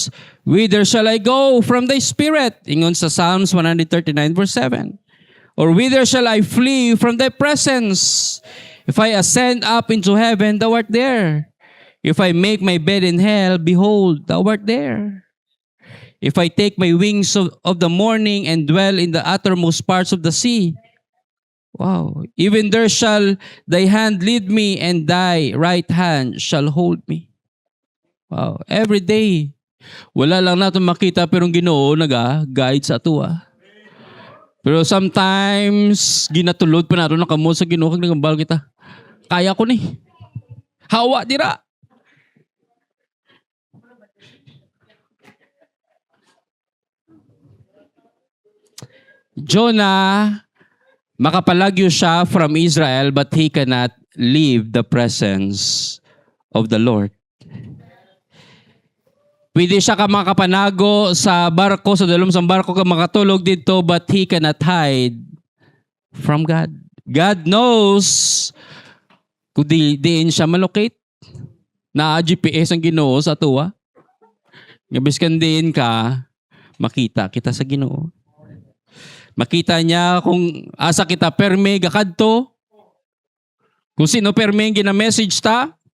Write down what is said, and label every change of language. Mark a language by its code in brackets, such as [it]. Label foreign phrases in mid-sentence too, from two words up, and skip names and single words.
[en] Whither shall I go from thy spirit? [hil] Ingon sa Psalms 139 verse 7. [en] Or whither shall I flee from thy presence? If I ascend up into heaven, thou art there. If I make my bed in hell, behold, thou art there. If I take my wings of the morning and dwell in the uttermost parts of the sea, wow, even there shall thy hand lead me, and thy right hand shall hold me. Wow, every day. [hil] Wala lang natin makita pero ang Ginoo naga-guide sa ato. [en] Pero sometimes [hil] ginatulod pa nato nakamo sa Ginoo kag nagambal kita. Kaya ko ni. Hawa dira. [en] Jonah, [hil] makapalagyo siya [en] from Israel but he cannot leave the presence of the Lord. [hil] Pwede siya ka makapanago sa barko, sa dalom sa barko ka makatulog dito, [en] but he cannot hide from God. God knows [hil] kung diin siya malocate. Na GPS ang Ginoo sa tuwa. Ngabis kan diin ka, makita kita sa Ginoo. Makita niya kung asa kita perme gakadto. Kung sino perme ang gina-message ta.